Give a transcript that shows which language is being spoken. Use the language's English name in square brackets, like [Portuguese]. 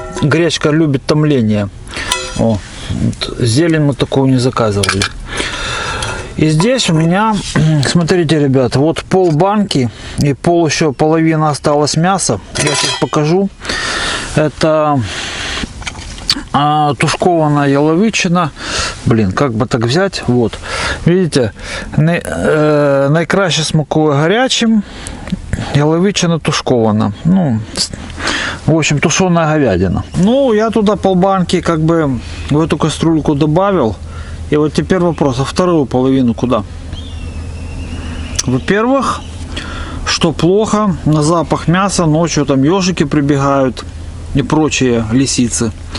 [Russian] Гречка любит томление. О, вот, зелень мы такую не заказывали. И здесь у меня, смотрите, ребята, вот пол банки и еще половина осталось мяса. Я сейчас покажу. Это [Ukrainian] тушкованная яловичина. [Russian] Блин, как бы так взять? Вот. Видите, [Ukrainian] найкраще смакує гарячим. Яловичина тушкована. [Russian] Ну, в общем, тушеная говядина. Ну, я туда полбанки как бы в эту кастрюльку добавил. И вот теперь вопрос, а вторую половину куда? Во-первых, что плохо, на запах мяса ночью там ежики прибегают и прочие лисицы.